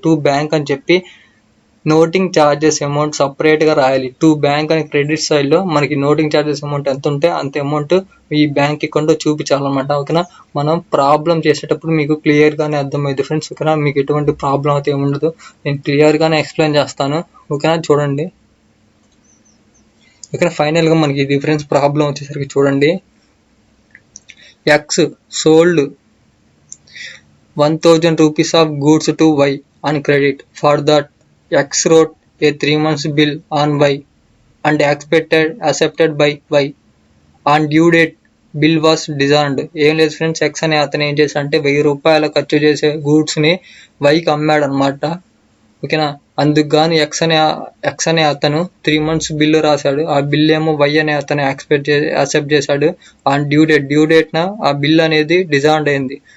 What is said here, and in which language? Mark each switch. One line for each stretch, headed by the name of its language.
Telugu: To bank అని చెప్పి noting charges amount సపరేట్గా రాయాలి. టు బ్యాంక్ అని క్రెడిట్ సైడ్లో మనకి నోటింగ్ ఛార్జెస్ అమౌంట్ ఎంత ఉంటే అంత అమౌంట్ ఈ బ్యాంక్ అకౌంట్లో చూపించాలన్నమాట. ఓకేనా, మనం ప్రాబ్లం చేసేటప్పుడు మీకు క్లియర్గానే అర్థమైంది ఫ్రెండ్స్. ఓకేనా, మీకు ఎటువంటి ప్రాబ్లం అయితే ఏముండదు, నేను క్లియర్గానే ఎక్స్ప్లెయిన్ చేస్తాను. ఓకేనా, చూడండి. ఓకేనా, ఫైనల్గా మనకి ఇది ఫ్రెండ్స్ ప్రాబ్లం వచ్చేసరికి చూడండి,
English: X sold 1000 rupees of goods to Y on credit. For that, X wrote a 3 months bill on Y and accepted by Y. On due date, bill was dishonored.
Telugu: ఏం లేదు ఫ్రెండ్స్, ఎక్స్ అనే అతను ఏం చేశాడంటే 1000 రూపాయలు ఖర్చు చేసే గూడ్స్ని వైకి అమ్మాడు అనమాట. ఓకేనా, అందుకు గాను ఎక్స్ అనే అతను 3 months బిల్లు రాశాడు. ఆ బిల్ ఏమో వై అనే అతను యాక్సెప్ట్ చేశాడు. ఆ డ్యూ డేట్న ఆ బిల్ అనేది డిజార్డ్ అయింది.